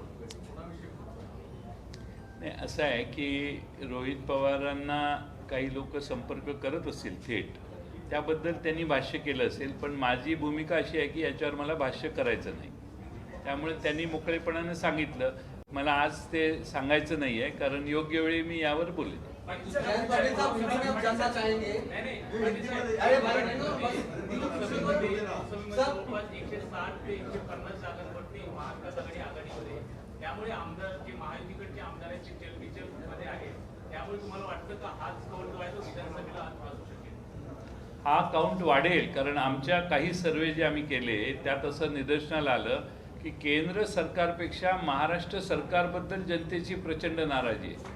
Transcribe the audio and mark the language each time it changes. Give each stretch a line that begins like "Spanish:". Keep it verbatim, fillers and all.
Marathi: नाही, असं आहे की रोहित पवारांना काही लोक संपर्क करत असतील थेट, त्याबद्दल त्यांनी भाष्य केलं असेल, पण माझी भूमिका अशी आहे की याच्यावर मला भाष्य करायचं नाही. त्यामुळे त्यांनी मोकळेपणाने सांगितलं, मला आज ते सांगायचं नाही आहे कारण योग्य वेळी मी यावर बोलेन.
Hindi: जयंत पाटिल साहब हिंदी में आप जानना चाहेंगे? अरे भाई, देखो, बस,
Marathi: एकशे साठ ते एकशे पन्नास जागांवरती महाविकास आघाडी आघाडीमध्ये, त्यामुळे आमदार जे महायुतीकडचे आमदार आहेत ते चलबिचल मध्ये आहेत, त्यामुळे तुम्हाला वाटतं का हाच कौल जो आहे तो विधानसभेला आज वाजू शकेल? हा काउंट वाढेल कारण आमच्या काही सर्वे जे आम्ही केले त्यात असं निदर्शनाला आलं की केंद्र सरकारपेक्षा महाराष्ट्र सरकारबद्दल जनतेची प्रचंड नाराजी आहे.